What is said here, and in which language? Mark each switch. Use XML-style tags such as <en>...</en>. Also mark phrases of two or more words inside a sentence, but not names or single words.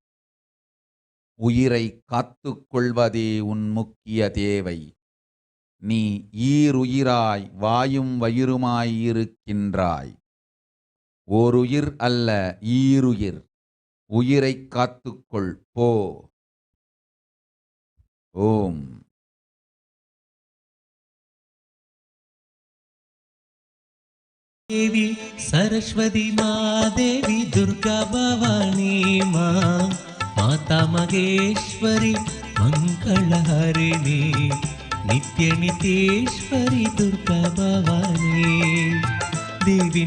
<ta>உயிரை காத்துக்கொள்வதே உன் முக்கிய தேவை நீ ஈருயிராய் வாயும் வயிறுமாய் இருக்கின்றாய் ஓருயிர் அல்ல ஈருயிர் உயிரை காத்துக்கொள் போ ஓம்</ta> <sa>देवी सरस्वती मादेवी दुर्गा भवानी माँ माता महेश्वरी मंगलहारिणी नित्य नित्येश्वरी दुर्गा भवानी देवी</sa>